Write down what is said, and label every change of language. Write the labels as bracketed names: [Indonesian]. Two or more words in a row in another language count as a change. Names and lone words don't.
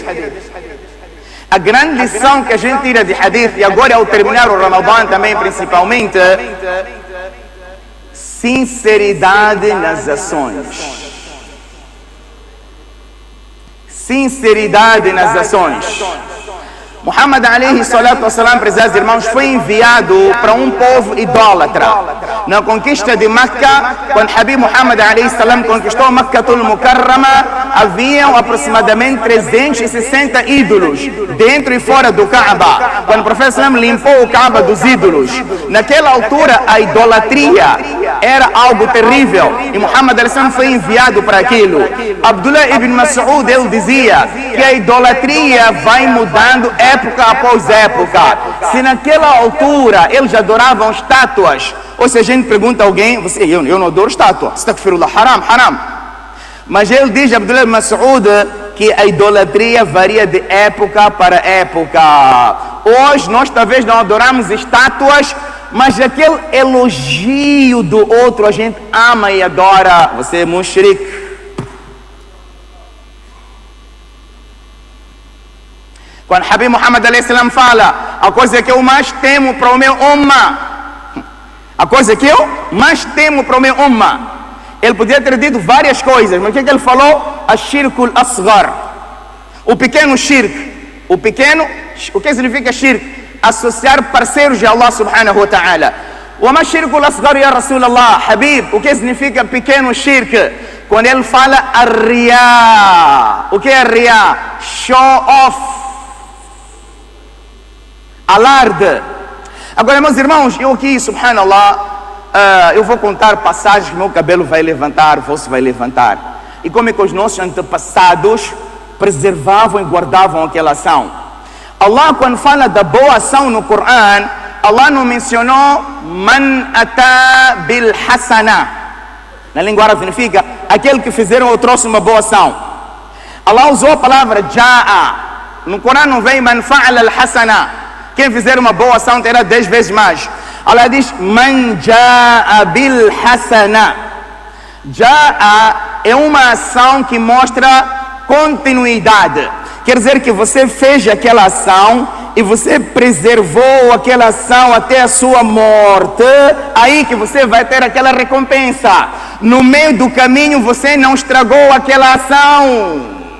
[Portuguese] A grande lição que a gente tira de hadith, e agora ao terminar o Ramadã também principalmente: sinceridade nas ações. Sinceridade nas ações. [Arabic] محمد عليه الصلاة والسلام, [Portuguese] prezados irmãos, foi enviado para um povo idólatra. na conquista de Meca, quando Habib Muhammad [Arabic] عليه السلام [Portuguese] conquistou [Arabic] مكة المكرمة, [Portuguese] haviam aproximadamente 360 ídolos dentro e fora do Kaaba. Quando o profeta salam limpou o Kaaba dos ídolos, naquela altura a idolatria era algo terrível e Muhammad [Arabic] عليه السلام [Portuguese] foi enviado para aquilo. Abdullah ibn Mas'ud, ele dizia que a idolatria vai mudando época após época. Se naquela altura eles adoravam estátuas, ou se a gente pergunta a alguém, eu não adoro estátua, [Arabic] أستغفر الله، حرام. [Portuguese] Mas ele diz, Abdullah ibn Mas'ud, que a idolatria varia de época para época. Hoje nós talvez não adoramos estátuas, mas aquele elogio do outro a gente ama e adora. Você é mushrik. Quando Habib Muhammad [Arabic] عليه السلام [Portuguese] fala, a coisa que eu mais temo para o meu umma, a coisa que eu mais temo para o meu umma, ele podia ter dito várias coisas, mas o que ele falou? [Arabic] الشرك الأصغر, [Portuguese] o pequeno shirk. O que significa shirk? Associar parceiros de Allah [Arabic] سبحانه وتعالى. وما الشرك الأصغر يا رسول الله? [Portuguese] Habib, o que significa pequeno shirk? Quando ele fala ar-riya. O que é ar-riya? [English] Show off, alarde. [Portuguese] Agora, meus irmãos, eu aqui, subhanallah, eu vou contar passagens que meu cabelo vai levantar, o vosso vai levantar. E como é que os nossos antepassados preservavam e guardavam aquela ação. Allah, quando fala da boa ação no Coran, Allah não mencionou [Arabic] من أتى بالحسنة. [Portuguese] Na língua árabe significa aquele que fizeram ou trouxe uma boa ação. Allah usou a palavra ja'a. No Coran não vem [Arabic] من فعل الحسنة. [Portuguese] Quem fizer uma boa ação terá 10 vezes mais. Allah diz [Arabic] من جاء بالحسنة. [Portuguese] Ja'a é uma ação que mostra continuidade. Quer dizer que você fez aquela ação e você preservou aquela ação até a sua morte. Aí que você vai ter aquela recompensa. No meio do caminho você não estragou aquela ação.